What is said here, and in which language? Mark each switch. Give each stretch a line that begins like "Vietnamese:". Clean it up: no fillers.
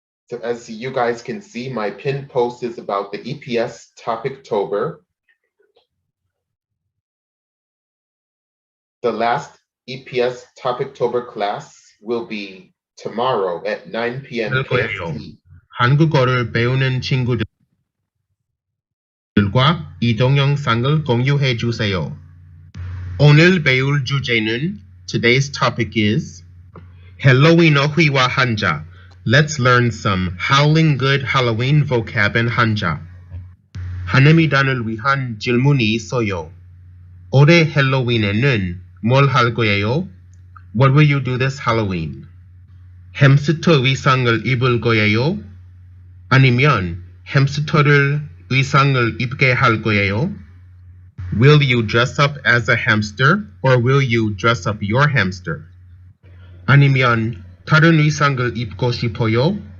English: So as you guys can see, my pinned post is about the EPS Topictober. The last EPS Topictober class will be tomorrow at 9 p.m. KST.
Korean: 한국어를 배우는 친구들과 이 동영상을 공유해 주세요. 오늘 배울 주제는
English: today's topic is
Korean: 헬로윈어휘와 한자.
English: Let's learn some howling good Halloween vocab and 한자.
Korean: 한해미단을 위한 질문이 있어요. 올해 헬로윈에는 뭘 할 거예요?
English: What will you do this Halloween?
Korean: 햄스터 의상을 입을 거예요? 아니면 햄스터를 의상을 입게 할 거예요?
English: Will you dress up as a hamster or will you dress up your hamster?
Korean: 아니면 다른 의상을 입고 싶어요?